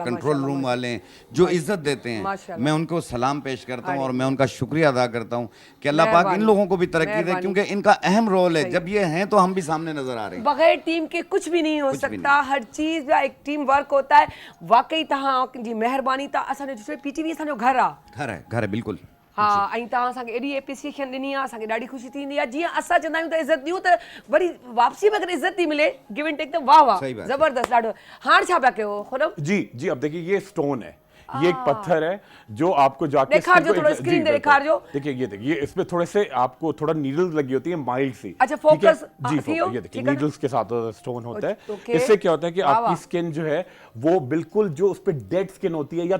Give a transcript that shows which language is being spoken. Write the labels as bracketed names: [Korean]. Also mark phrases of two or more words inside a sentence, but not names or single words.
[Hindi] कंट्रोल माशाल्लाह, रूम वाले हैं, जो इज्जत देते हैं, माशाल्लाह। मैं उनको सलाम पेश करता हूँ और मैं उनका शुक्रिया अदा करता हूँ कि अल्लाह पाक इन मेहरबानी, लोगों को भी तरक्की दे, मेहरबानी। क्योंकि इनका अहम रोल है। जब ये हैं तो हम भी सामने नजर आ रहे हैं। बगैर टीम के कुछ भी नहीं हो कुछ भी सकता, हर चीज का एक [English] team work [Hindi] होता है। [Sindhi] वाकई तव्हां जी महिरबानी, तव्हां असांजो पीटीवी असांजो घर आहे। [Hindi] घर है बिल्कुल। हाँ, [Sindhi] ऐं तव्हां असांखे एॾी एप्रिसिएशन ॾिनी आहे, असांखे ॾाढी ख़ुशी थींदी आहे। जीअं असां चवंदा आहियूं त इज़त ॾियूं, त वरी वापसी में अगरि इज़त थी मिले, [English] give and take, [Sindhi] त वाह वाह, [Hindi] सही बात है। [Sindhi] ज़बरदस्त ॾाढो। हाणे छा पिया कयो खुरम? [Hindi] जी जी। अब देखिए, ये स्टोन है, ये एक पत्थर है जो आपको जाके [Sindhi] दिखार जो [Hindi] skin को थोड़ा जी, screen पे बिल्कुल। [Sindhi] दिखार जो। [Hindi] देखिए, ये देखिए, ये इसमें थोड़े से आपको थोड़ा नीडल्स लगी होती है, माइल्ड सी। अच्छा, ठीक है? focus, जी [Sindhi] हाँ, थी हो, [Hindi] ये देखिए, ठीक है ना? नीडल्स के साथ स्टोन होता है। ओके। इससे क्या होता है कि वाह, आपकी वाह। स्किन जो है वो बिल्कुल, जो उस पे [English] dead skin [Hindi] होती है या